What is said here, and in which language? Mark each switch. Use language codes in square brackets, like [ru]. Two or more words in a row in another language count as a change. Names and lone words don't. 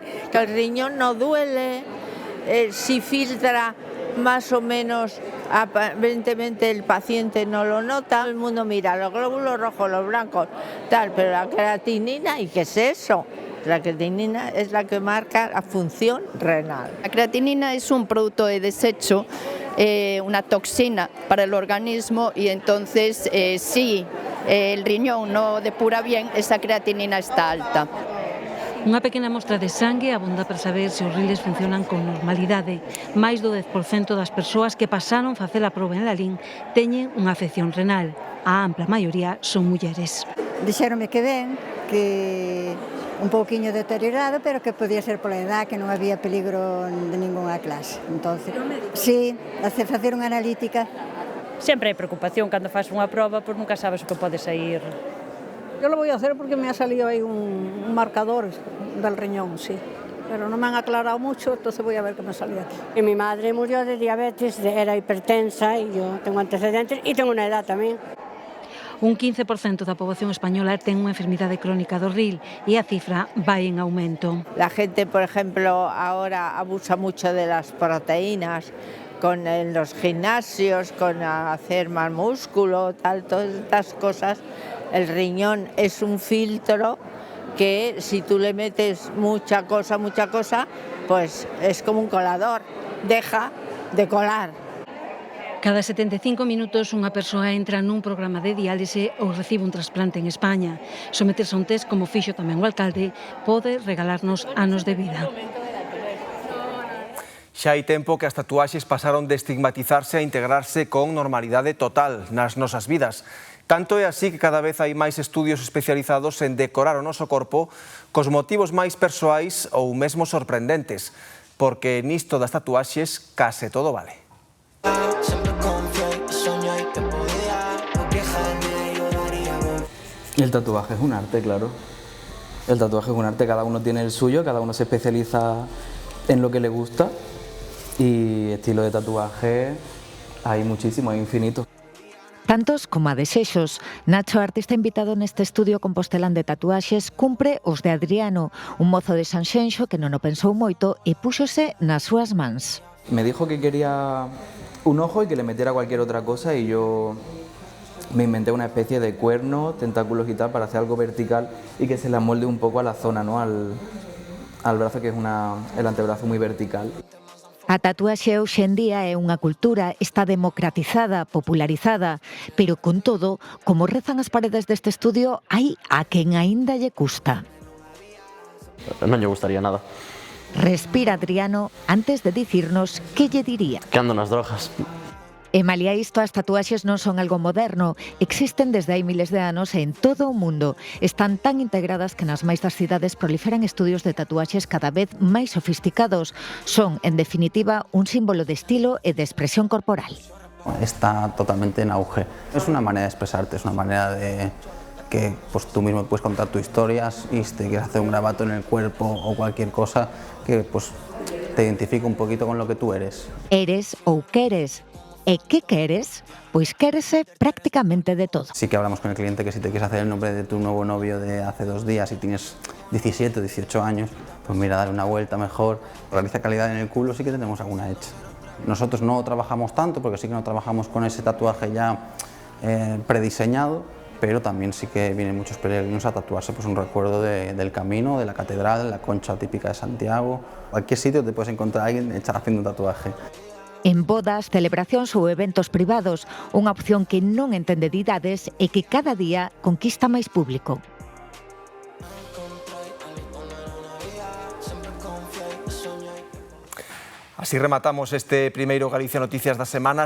[es] Que el riñón no duele, si filtra más o menos, aparentemente el paciente no lo nota, todo el mundo mira los glóbulos rojos, los blancos, tal, pero la creatinina, ¿y qué es eso? La creatinina es la que marca la función renal. La creatinina es un producto de desecho, una toxina para el organismo y entonces si el riñón no depura bien, esa creatinina está alta. [gl] Unha pequena mostra de sangue abonda para saber se os riles funcionan con normalidade. Mais do 10% das persoas que pasaron facer a proba en Lalín teñen unha afección renal. A ampla maioría son mulleres. Dixéronme que ben, que un pouquiño deteriorado, pero que podía ser pola edad, que non había peligro [es] de ninguna clase. [gl] Entonces, sí, facer unha analítica. Sempre hai preocupación cando faz unha proba, pois nunca sabes o que pode sair. [es] Yo lo voy a hacer porque me ha salido ahí un marcador del riñón, sí. Pero no me han aclarado mucho, entonces voy a ver qué me salió aquí. Y mi madre murió de diabetes, era hipertensa y yo tengo antecedentes y tengo una edad tamén. [gl] Un 15% da poboación española ten unha enfermidade crónica do ril e a cifra vai en aumento. [es] La gente, por ejemplo, ahora abusa mucho de las proteínas en los gimnasios, con hacer más músculo, tal, todas estas cosas. El riñón es un filtro que si tú le metes mucha cosa, pues es como un colador, deja de colar. [gl] Cada 75 minutos unha persoa entra nun programa de diálise ou recibe un trasplante en España. Someterse a un test, como fixo tamén o alcalde, pode regalarnos anos de vida. Xa hai tempo que as tatuaxes pasaron de estigmatizarse a integrarse con normalidade total nas nosas vidas. Tanto é así que cada vez hai máis estudios especializados en decorar o noso corpo cos motivos máis persoais ou mesmo sorprendentes, porque nisto das tatuaxes case todo vale. [es] El tatuaje es un arte, claro. El tatuaje es un arte, cada uno tiene el suyo, cada uno se especializa en lo que le gusta y estilo de tatuaje hay muchísimo, hay infinito. [gl] Tantos como a desexos, Nacho, artista invitado neste estudio compostelán de tatuaxes, cumpre os de Adriano, un mozo de Sanxenxo que non o pensou moito e púxose nas súas mans. [es] Me dijo que quería un ojo y que le metiera cualquier otra cosa y yo me inventé una especie de cuerno, tentáculos y tal para hacer algo vertical y que se le amolde un poco a la zona, ¿no? al brazo, que es el antebrazo muy vertical. [gl] A tatuaxe hoxe en día é unha cultura, está democratizada, popularizada, pero con todo, como rezan as paredes deste estudio, hai a quen aínda lle custa. Non lle gustaría nada. Respira Adriano antes de dicirnos que lle diría. Que ando nas drogas. E malia isto, as tatuaxes non son algo moderno. Existen desde hai miles de anos en todo o mundo. Están tan integradas que nas máis das cidades proliferan estudios de tatuaxes cada vez máis sofisticados. Son, en definitiva, un símbolo de estilo e de expresión corporal. [es] Está totalmente en auge. Es una manera de expresarte, es una manera de que pues, tú mismo puedes contar tu historia, y si te quieres hacer un grabato en el cuerpo o cualquier cosa que pues, te identifique un poquito con lo que tú eres. [gl] Eres ou queres. E que queres? Pois quérese prácticamente de todo. [es] Sí que hablamos con el cliente que si te quieres hacer el nombre de tu nuevo novio de hace 2 días y tienes 17 o 18 años, pues mira, dale una vuelta mejor. Realiza calidad en el culo, sí que tenemos alguna hecha. Nosotros no trabajamos tanto porque sí que no trabajamos con ese tatuaje ya prediseñado, pero también sí que vienen muchos peregrinos a tatuarse pues, un recuerdo del camino, de la catedral, la concha típica de Santiago. Cualquier sitio te puedes encontrar a alguien haciendo un tatuaje. [gl] En bodas, celebracións ou eventos privados, unha opción que non entende de idades e que cada día conquista máis público. Así rematamos este primeiro Galicia Noticias da semana.